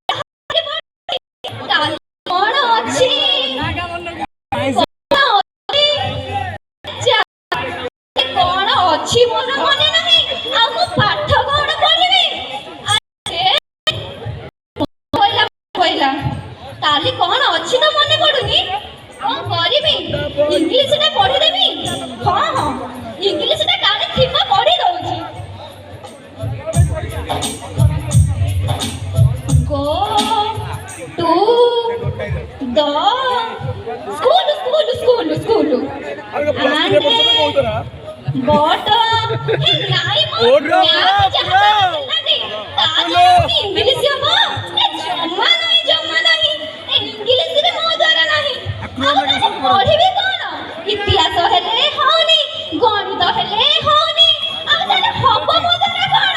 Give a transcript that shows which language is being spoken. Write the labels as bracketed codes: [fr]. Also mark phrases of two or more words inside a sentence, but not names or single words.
[or] କଣ ଅଛି କଣ ଅଛି ମୋର ମନେ ନାହିଁ ଆଉ ମୁଁ ପାଠ କଣ ପଢିବି କାଲି କଣ ଅଛି ତ ମନେ ପଡୁନି କଣ କରିବି ଇଂଲିଶଟା ପଢିଦେବି ହଁ ଇଂଲିଶଟା କାଳେ ଥିବ ପଢି ଦଉଛି [en] go to the school and but hey [or] ନାହିଁ ମୋ ମ୍ୟାଥ ଯାହା ହେଲାନି ତାହେଲେ ଇଂଲିଶ ହବ ଜମା ନାହିଁ ଇଂଲିଶ ରେ ମୋ ଦ୍ୱାରା ନାହିଁ ଆଉ ପଢିବି କଣ ଇତିହାସ ହେଲେ ହଉନି ଗଣିତ ହେଲେ ହଉନି ଆଉ ତାହେଲେ ହବ ମୋ ଦ୍ୱାରା କଣ